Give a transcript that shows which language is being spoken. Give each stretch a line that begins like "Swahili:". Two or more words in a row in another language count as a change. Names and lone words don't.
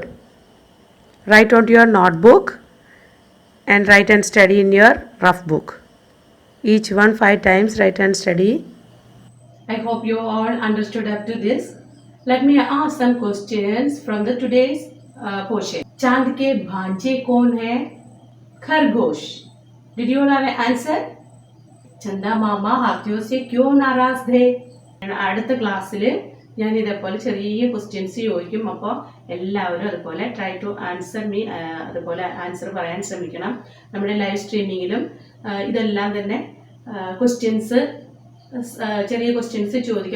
English: Write onto your notebook and write and study in your rough book. Each one 5 times write and study. I hope you all understood up to this. Let me ask some questions from the today's portion.
Hindi: चांद के भांजे कौन है? खरगोश.
English: Did you know the answer?
Hindi: चंदा मामा हाथियों से क्यों नाराज थे?
Malayalam: അടുത്ത ക്ലാസ്സിൽ ഞാൻ ഇതേപോലെ ചെറിയ ക്വസ്റ്റ്യൻസ് ചോദിക്കും. അപ്പോൾ എല്ലാവരും അതുപോലെ
English: try to answer me,
Malayalam: അതുപോലെ ആൻസർ പറയാൻ ശ്രമിക്കണം. നമ്മുടെ
English: live streaming-ലും
Malayalam: ഇതെല്ലാം തന്നെ ക്വസ്റ്റ്യൻസ്, ചെറിയ ക്വസ്റ്റ്യൻസ് ചോദിക്കും.